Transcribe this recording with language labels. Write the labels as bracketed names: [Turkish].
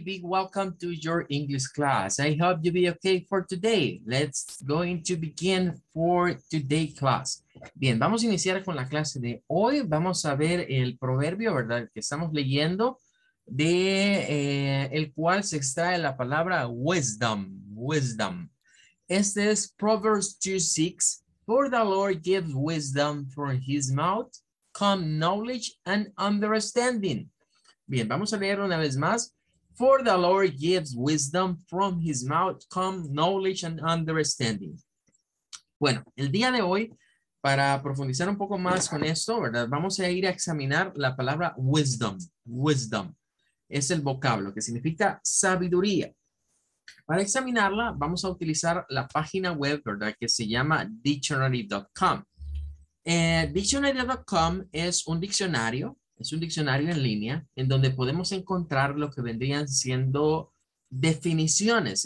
[English] Big welcome to your English class. I hope you be okay for today. Let's going to begin for today class. [Spanish] Bien, vamos a iniciar con la clase de hoy. Vamos a ver el proverbio, ¿verdad? Que estamos leyendo de el cual se extrae la palabra wisdom. Wisdom. Este es Proverbs 2:6. [English] For the Lord gives wisdom from his mouth, come knowledge and understanding. [Spanish] Bien, vamos a leer una vez más. [English] For the Lord gives wisdom, from his mouth come knowledge and understanding. [Spanish] Bueno, el día de hoy, para profundizar un poco más con esto, ¿verdad? Vamos a ir a examinar la palabra wisdom. Wisdom es el vocablo que significa sabiduría. Para examinarla, vamos a utilizar la página web, ¿verdad? Que se llama dictionary.com. Dictionary.com es un diccionario en línea en donde podemos encontrar lo que vendrían siendo definiciones.